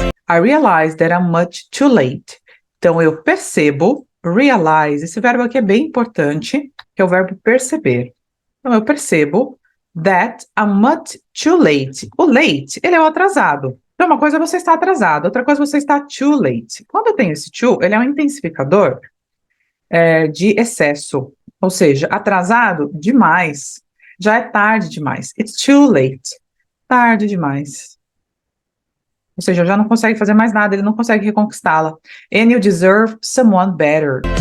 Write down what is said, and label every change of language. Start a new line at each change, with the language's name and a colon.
English: I realize that I'm much too late.
Portuguese: Então, eu percebo, realize, esse verbo aqui é bem importante, que é o verbo perceber. Então, eu percebo
English: that I'm much too late.
Portuguese: O late, ele é o atrasado. Então, uma coisa é você está atrasado, outra coisa é você está too late. Quando eu tenho esse too, ele é um intensificador de excesso. Ou seja, atrasado demais. Já é tarde demais.
English: It's too late.
Portuguese: Tarde demais. Ou seja, já não consegue fazer mais nada, ele não consegue reconquistá-la.
English: And you deserve someone better.